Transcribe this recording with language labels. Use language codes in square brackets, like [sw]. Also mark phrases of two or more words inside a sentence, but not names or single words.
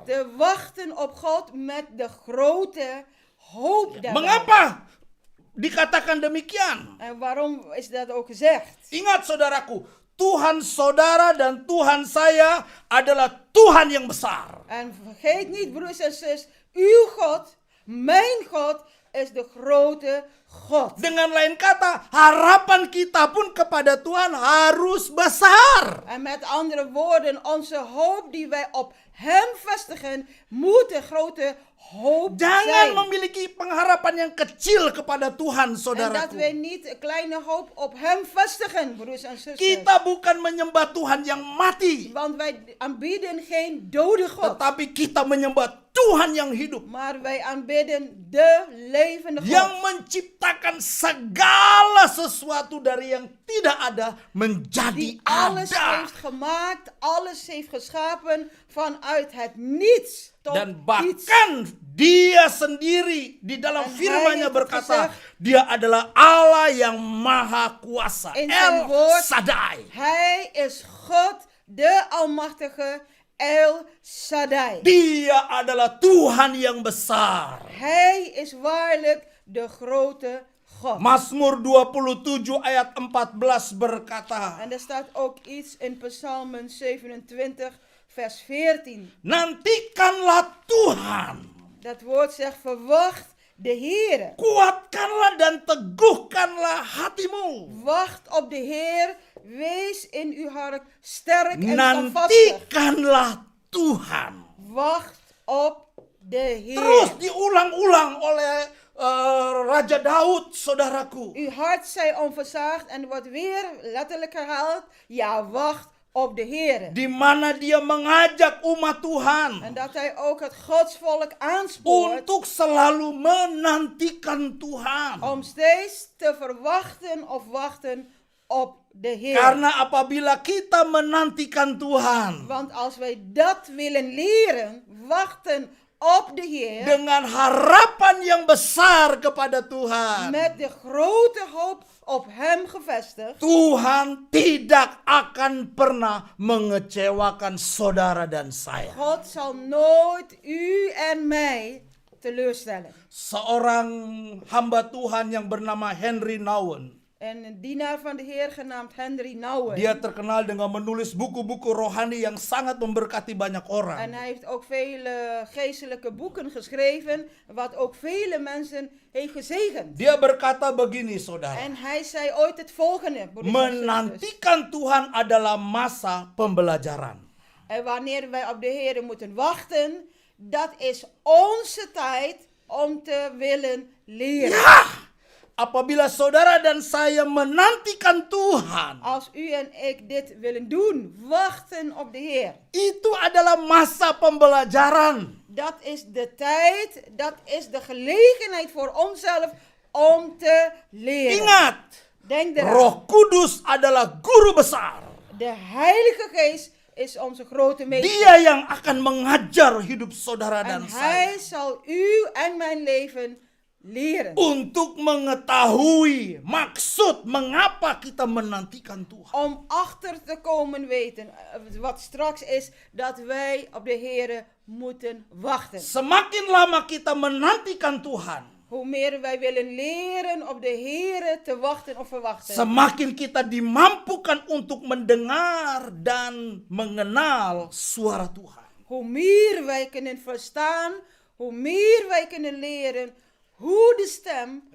[nl] Te wachten op God met de grote hoop daarbij. [id] Mengapa dikatakan demikian? [nl] En waarom is dat ook gezegd? [id] Ingat saudaraku, Tuhan saudara dan Tuhan saya adalah Tuhan yang besar. [nl] En vergeet niet, broers en zus, uw God, mijn God, is de grote God. [id] Dengan lain kata, harapan kita pun kepada Tuhan harus besar. [nl] En met andere woorden, onze hoop die wij op hem vestigen, moet de grote hoop [id] Jangan [nl] zijn. [id] memiliki pengharapan yang kecil kepada Tuhan, [nl] En dat [id] saudaraku. [nl] wij niet een kleine hoop op hem vestigen, broers en zusters. [id] Kita bukan menyembah Tuhan yang mati, [nl] Want wij aanbidden geen dode God, [id] tetapi kita menyembah Tuhan yang hidup, [nl] maar wij aanbidden de levende [id] yang [nl] God. [id] menciptakan segala sesuatu dari yang tidak ada menjadi [nl] Die alles [id] ada. [nl] heeft gemaakt, alles heeft geschapen vanuit het niets tot [id] Dan [nl] iets. [id] bahkan dia sendiri di dalam [nl] En [id] firman-Nya [nl] hij heeft [id] berkata, [nl] gezegd, [id] dia adalah Allah yang maha kuasa. [nl] In zijn [id] El [nl] woord, [id] Shaddai. [nl] Hij is God, de Almachtige, El Shaddai. [id] Dia adalah Tuhan yang besar. [nl] Hij is waarlijk de grote God. [id] Mazmur 27 ayat 14 berkata, [nl] En er staat ook iets in Psalmen 27, vers 14. [id] nantikanlah Tuhan. [nl] Dat woord zegt, verwacht de Heer. [id] Kuatkanlah dan teguhkanlah hatimu. [nl] Wacht op de Heer. Wees in uw hart sterk en standvastig. [id] Nantikanlah Tuhan. [nl] Wacht op de Heer. [id] Terus diulang-ulang oleh Raja Daud, saudaraku. [nl] Uw hart zij onversaagd en wordt weer letterlijk herhaald. Ja, wacht op de Heer. [id] Di mana dia mengajak umat Tuhan [nl] En dat hij ook het godsvolk aanspoort [id] untuk selalu menantikan Tuhan. [nl] om steeds te verwachten of wachten op de Heer. [id] Karena apabila kita menantikan Tuhan [nl] Want als wij dat willen leren, wachten op de Heer, [id] dengan harapan yang besar kepada Tuhan, [nl] met de grote hoop op Hem gevestigd, [id] Tuhan tidak akan pernah mengecewakan saudara dan saya. [nl] God zal nooit u en mij teleurstellen. [id] Seorang hamba Tuhan yang bernama Henry Nouwen, [nl] En een dienaar van de Heer genaamd Henry Nouwen. [id] dia terkenal dengan menulis buku-buku rohani yang sangat memberkati banyak [nl] En [id] orang. [nl] hij heeft ook vele geestelijke boeken geschreven, wat ook vele mensen heeft gezegend. [id] Dia berkata begini, saudara. [nl] En hij zei ooit het volgende, broeders en zusters. [id] Menantikan Tuhan adalah masa pembelajaran. [nl] En wanneer wij op de Heer moeten wachten, dat is onze tijd om te willen leren. [id] Ya, apabila saudara dan saya menantikan Tuhan, [nl] Als u en ik dit willen doen, wachten op de Heer. [id] itu adalah masa pembelajaran. [nl] Dat is de tijd, dat is de gelegenheid voor onszelf om te leren. [id] Ingat, [nl] Denk eraan. [id] Roh Kudus adalah guru besar. [nl] De Heilige Geest is onze grote meester. [id] Dia yang akan mengajar hidup saudara [nl] En [id] dan saya [nl] hij zal u en mijn leven leren. [id] untuk mengetahui maksud mengapa kita menantikan Tuhan. [nl] Om achter te komen weten, wat straks is, dat wij op de Heer moeten wachten. [id] Semakin lama kita menantikan Tuhan, [nl] Hoe meer wij willen leren op de Heer te wachten of verwachten. [id] semakin kita dimampukan untuk mendengar dan mengenal suara Tuhan. [nl] Hoe meer wij kunnen verstaan, hoe meer wij kunnen leren hoe de stem